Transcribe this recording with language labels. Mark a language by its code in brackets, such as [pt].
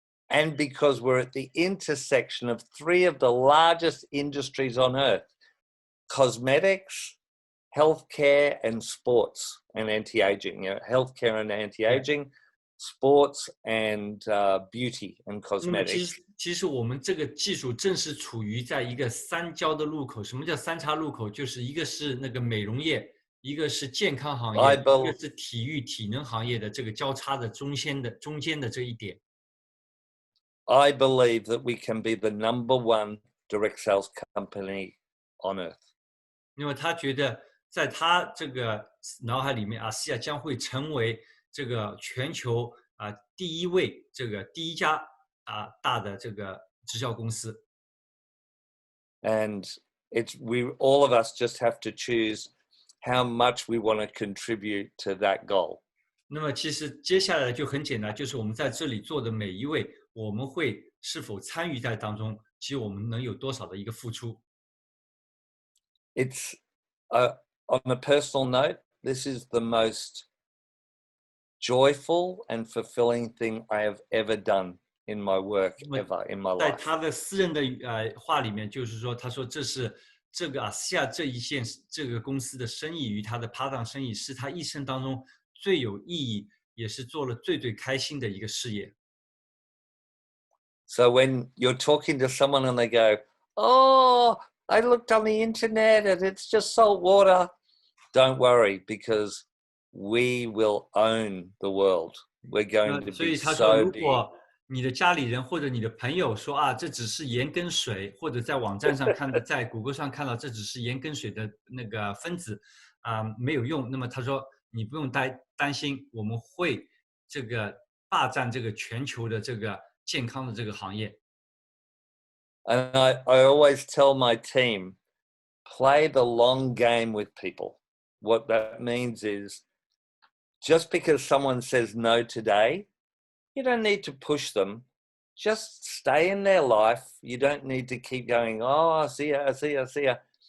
[en] And because we're at the intersection of 3 of the largest industries on earth: cosmetics, healthcare, and sports and anti-aging. You know, healthcare and anti-aging, sports and beauty and cosmetics. [zh] 其实我们这个技术正是处于在一个三交的路口。什么叫三叉路口？就是一个是那个美容业，一个是健康行业，一个是体育体能行业的这个交叉的中间的这一点。 [en] I believe that we can be the #1 direct sales company on earth. [zh] 因为他觉得在他这个脑海里面，ASEA将会成为这个全球第一家大的这个直销公司。 [en] And all of us just have to choose how much we want to contribute to that goal. [zh] 那么其实接下来就很简单，就是我们在这里做的每一位，我们会是否参与在当中，其实我们能有多少的一个付出。 [en] It's on a personal note, this is the most joyful and fulfilling thing I have ever done in my work ever in my life. [zh] 在他的私人的话里面，就是说，他说这是这个ASEA这个公司的生意与他的搭档生意，是他一生当中最有意义，也是做了最开心的一个事业。 [en] So when you're talking to someone and they go, "Oh, I looked on the internet and it's just salt water," don't worry, because we will own the world. We're going to be so big. [zh] 所以他说，如果你的家里人或者你的朋友说这只是盐跟水，或者在网站上看到，在谷歌上看到这只是盐跟水的那个分子没有用，那么他说你不用担心，我们会这个霸占这个全球的这个健康的这个行业。 [en] And I always tell my team, play the long game with people. What that means is, just because someone says no today, you don't need to push them. Just stay in their life. You don't need to keep going, "Oh, see ya.